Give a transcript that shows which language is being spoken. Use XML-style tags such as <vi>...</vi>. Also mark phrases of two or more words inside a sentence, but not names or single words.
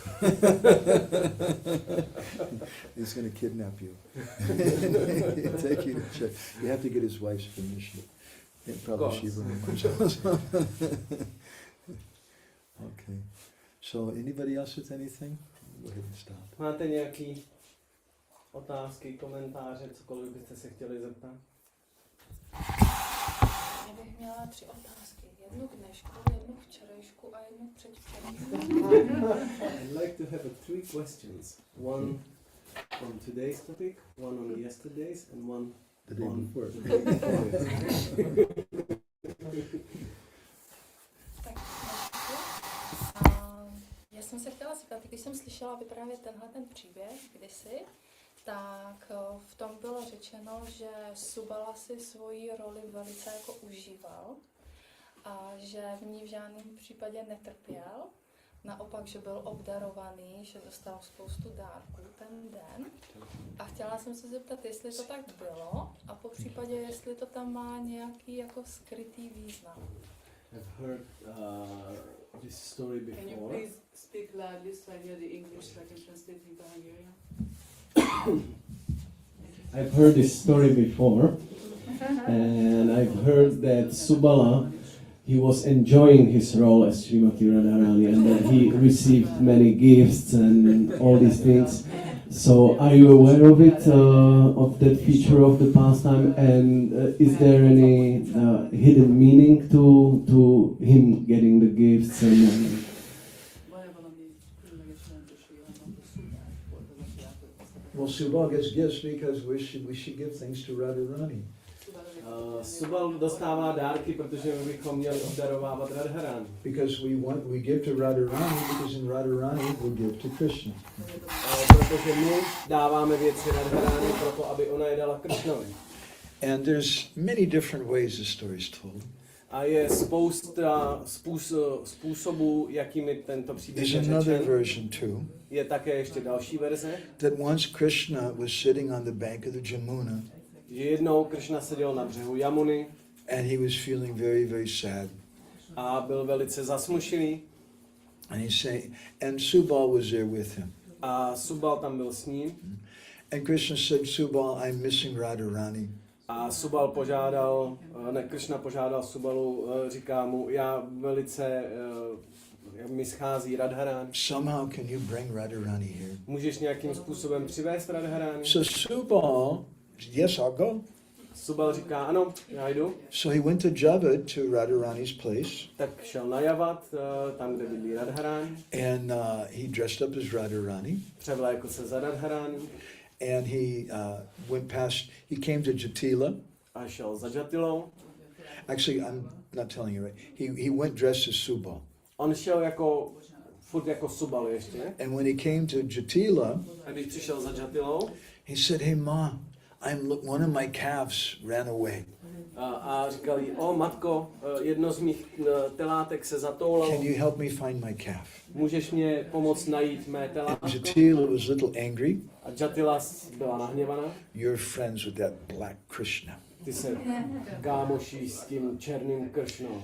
<en>He's going to kidnap you. Take you to church. You have to get his wife's permission. And probably Shiva. Okay. So anybody else with anything? Go ahead and stop.</en> <cs>Máte nějaký otázky, komentáře, cokoliv byste se chtěli zeptat? Já bych měla 3 otázky. Jednu k dnešku, jednu včerejšku a jednu předvčerejšku.</cs> <en>I'd like to have 3 questions. One on today's topic, one on yesterday's, and one The day on before. the day before.</en> <cs>Tak, já jsem se chtěla zeptat, když jsem slyšela vyprávět tenhle ten příběh kdysi, tak v tom bylo řečeno, že Subala si svoji roli velice jako užíval a že v ní v žádném případě netrpěl. Naopak, že byl obdarovaný, že dostal spoustu dárků ten den. A chtěla jsem se zeptat, jestli to tak bylo a po případě, jestli to tam má nějaký jako skrytý význam.</cs> <en>I've heard this story Can you before. please speak loudly so I hear the English so I can translate into Hungarian? I've heard this story before, and I've heard that Subala, he was enjoying his role as Srimati Radharani, and that he received many gifts and all these things. So, are you aware of it, of that feature of the pastime, and is there any hidden meaning to him getting the gifts and?</en> <hu>Van-e valami különleges jelentősége annak, hogy Subal volt az, aki átadta?</hu> <en>Well, Subal gets gifts because we should give things to Radharani.</en> <cs>Subal dostává dárky, protože my bychom měli obdarovávat Radharani.</cs> <en>Because we give to Radharani because in Radharani we give to Krishna.</en> <cs>Protože my dáváme věci Radharani proto, aby ona je dala Krishnovi.</cs> <en>And there's many different ways the story is told.</en> <cs>A je spousta způsobů, jakými tento příběh</cs> <en>There's</en> <cs>je</cs> <en>another</en> <cs>řečen.</cs> <en>version too,</en> <cs>Je také ještě další verze,</cs> <en>that once Krishna was sitting on the bank of the Jamuna</en> <cs>že jednou Krishna seděl na břehu Jamuny</cs> <en>and he was feeling very, very sad.</en> <cs>a byl velice zasmušený</cs> <en>And Subal was there with him.</en> <cs>a Subal tam byl s ním</cs> <en>And Krishna said, Subal, I'm missing Radharani.</en> <cs>a Krishna požádal Subalu, říká mu, já velice, mi schází Radharani.</cs> <en>Somehow can you bring Radharani here?</en> <cs>Můžeš nějakým způsobem přivést Radharani?</cs> <en>So Subal, yes, I'll go.</en> <cs>Subal říká, ano, já jdu.</cs> <en>So he went to Javad, to Radharani's place,</en> <cs>Tak šel na Javat, tam, kde bydlí Radharani.</cs> <en>and he dressed up as Radharani.</en> <cs>Převlékl se za Radharani</cs> <en>And he he came to Jatila.</en> <cs>a šel za Jatilou.</cs> <en>Actually, I'm not telling you right. He went dressed as Subal.</en> <cs>On šel furt jako Subal ještě.</cs> <en>And when he came to Jatila,</en> <cs>A když přišel za Jatilou,</cs> <en>he said, hey, Ma, one of my calves ran away.</en> <cs>a říkal jí, o matko, jedno z mých telátek se zatoulalo.</cs> <en>Can you help me find my calf?</en> <cs>Můžeš mě pomoct najít mé telátko?</cs> <en>Jatila was a little angry.</en> <cs>A Jatila byla nahněvaná.</cs> <en>You're friends with that black Krishna.</en> <cs>Ty se kámoší s tím černým Kršnou.</cs>